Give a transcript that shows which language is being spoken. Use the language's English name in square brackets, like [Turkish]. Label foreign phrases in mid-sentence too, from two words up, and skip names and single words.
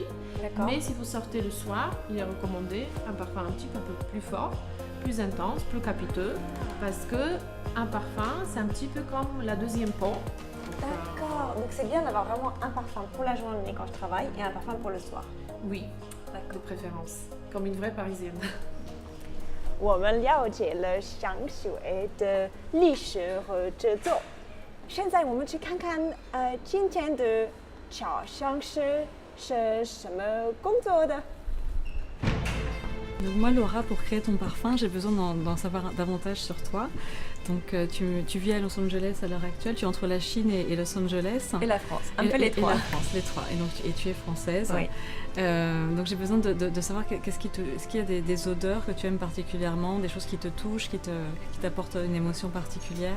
[French] Mais si vous sortez le soir, il est recommandé un parfum un petit peu plus fort, plus intense, plus capiteux, parce que un parfum, c'est un petit peu comme la deuxième peau. D'accord. Donc c'est bien d'avoir vraiment un parfum pour la journée quand je travaille et un parfum pour le soir. Oui, de préférence, comme une vraie Parisienne. [Chinese] 我们了解了香水的历史和制作，现在我们去看看今天的调香师是什么工作的。 [French] Donc moi Laura, pour créer ton parfum, j'ai besoin d'en savoir davantage sur toi. Donc tu vis à Los Angeles à l'heure actuelle, tu es entre la Chine et Los Angeles. Et la France, un peu les trois. Et la France, les trois. Et donc tu es française. Oui. Donc j'ai besoin de savoir est-ce qu'il y a des odeurs que tu aimes particulièrement, des choses qui te touchent, qui t'apportent une émotion particulière?